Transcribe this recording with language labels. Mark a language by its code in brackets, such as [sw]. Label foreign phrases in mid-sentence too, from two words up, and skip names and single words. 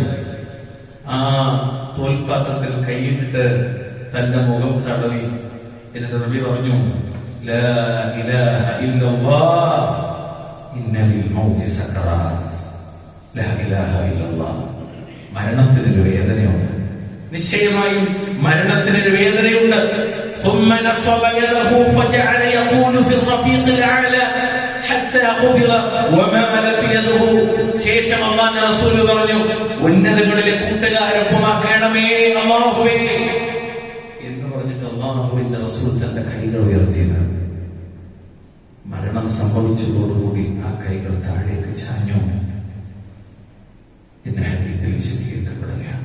[ml] ആ തോൽപാത്രത്തിൽ കൈയിട്ടിട്ട് തന്റെ മുഖം തടവി. എന്നിട്ട് നബി പറഞ്ഞു, [ar] لا إله إلا الله إن للموت سكرات. لا إله إلا الله, [ml] മരണത്തിനൊരു വേദനയുണ്ട്, നിശ്ചയമായും മരണത്തിനൊരു വേദനയുണ്ട്. [ar] ثم نصب يده فجعل يقول في الرفيق الأعلى حتى قبض وما ملت يده. [ml] ശേഷം അല്ലാഹുവിന്റെ റസൂൽ പറഞ്ഞു, ഉന്നതങ്ങളിലെ കൂട്ടുകാരൊപ്പമാക്കണമേ അല്ലാഹുവേ എന്ന് പറഞ്ഞിട്ട് അല്ലാഹുവിന്റെ റസൂൽ തന്റെ കൈകൾ ഉയർത്തിയത്. മരണം സംഭവിച്ചതോടുകൂടി ആ കൈകൾ താഴേക്ക് ചാഞ്ഞു എന്ന ഹദീസിൽ വിശദീകരിക്കപ്പെടുകയാണ്.